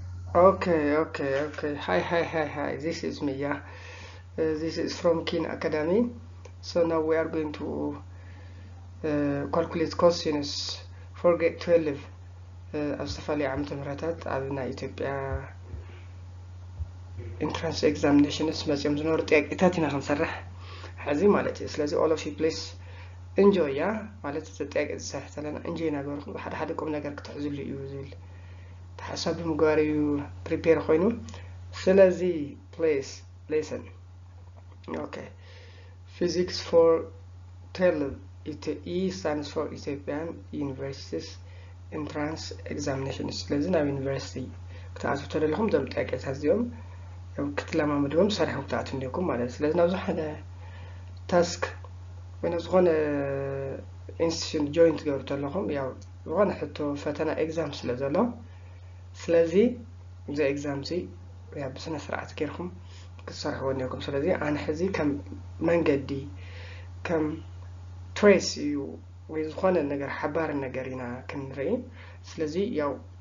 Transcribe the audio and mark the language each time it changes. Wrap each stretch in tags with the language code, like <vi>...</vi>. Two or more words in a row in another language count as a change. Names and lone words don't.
<en>Okay. Hi. This is me, yeah. This is from Keen Academy. So now we are going to calculate questions for grade 12</en> <ti>ኣብ ዝተፈላለዩ ዓመተ ምህረታት ኣብ ናይ ኢትዮጵያ</ti> <en>entrance examinations</en> <ti>መፅኦም ዝነበሩ ጥያቄታት ኢና ክንሰርሕ ሕዚ ማለት እዩ። ስለዚ</ti> <en>all of you please enjoy</en> <ti>ያ ማለት እዚ ጥያቄ ዝሰርሕ ዘለና enjoy ነገርኩም ሓደ ሓደ ቁም ነገር ክትሕዝሉ እዩ ዝብል ተሓሳቢ ምግባር እዩ ፕሪፔር ኮይኑ ስለዚ</ti> <en>please listen. Okay. Physics for 12 E stands for Ethiopian Universities Entrance Examinations.</en> <ti>ስለዚ ናብ ዩኒቨርሲቲ ክትኣትው ተደለኹም ዞም ጥያቄታት እዚኦም ክትለማመድዎም ሰሪሖም ክትኣትው እኒአኩም ማለት እዩ። ስለዚ ናብዚ ሓደ ታስክ ወይ ዝኾነ ኢንስቲትዩሽን ጆይን ትገብሩ ተለኹም ያው ዝኾነ ሕቶ ፈተና ኤግዛም ስለ ዘሎ ስለዚ እዚ ኤግዛም እዚ ያ ብስነ ስርዓት ጌርኩም ክትሰርሕዎ እኒአኩም። ስለዚ ኣነ ሕዚ ከም መንገዲ ከም ትሬስ እዩ ወይ ዝኾነ ነገር ሓባር ነገር ኢና ክንርኢ። ስለዚ ያው</ti>